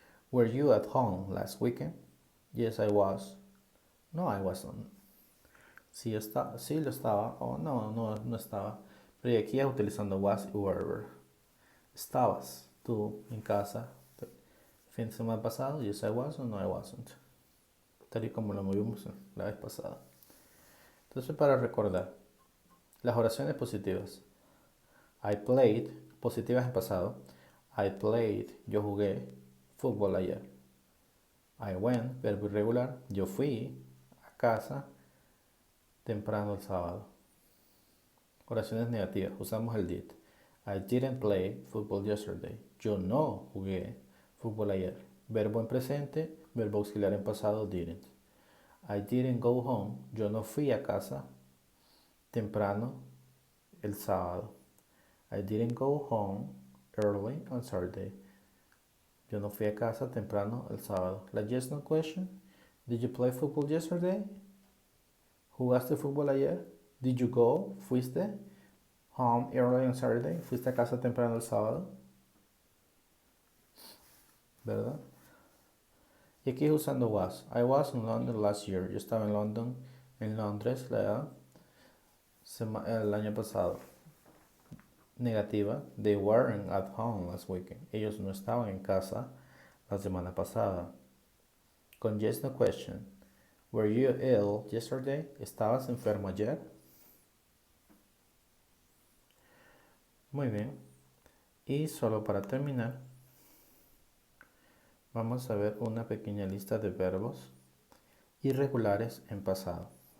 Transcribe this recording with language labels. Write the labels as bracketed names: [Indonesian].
[English] Were you at home last weekend? Yes, I was. No, I wasn't. [Spanish] Sí, sí lo estaba o no estaba. Pero aquí es utilizando was y were. Estabas tú en casa el fin de semana pasado. [English] Yes, I was [Spanish] o [English] no, I wasn't. [Spanish] Tal y como lo movimos la vez pasada. Entonces, para recordar, las oraciones positivas. [English] I played, [Spanish] positivas en pasado. I played, yo jugué fútbol ayer. [English] I went, [Spanish] verbo irregular, yo fui a casa temprano el sábado. Oraciones negativas, usamos el did. [English] I didn't play football yesterday. [Spanish] Yo no jugué fútbol ayer. Verbo en presente, verbo auxiliar en pasado, didn't. [English] I didn't go home. [Spanish] Yo no fui a casa temprano el sábado. [English] I didn't go home early on Saturday. [Spanish] Yo no fui a casa temprano el sábado. La yes no question. [English] Did you play football yesterday? [Spanish] ¿Jugaste fútbol ayer? [English] Did you go? [Spanish] ¿Fuiste? [English] Home early on Saturday. [Spanish] ¿Fuiste a casa temprano el sábado? ¿Verdad? Y aquí usando was. [English] I was in London last year. [Spanish] Yo estaba en Londres, el año pasado. Negativa. [English] They weren't at home last weekend. [Spanish] Ellos no estaban en casa la semana pasada. [English] Con yes no question. Were you ill yesterday? [Spanish] ¿Estabas enfermo ayer? Muy bien. Y solo para terminar, vamos a ver una pequeña lista de verbos irregulares en pasado.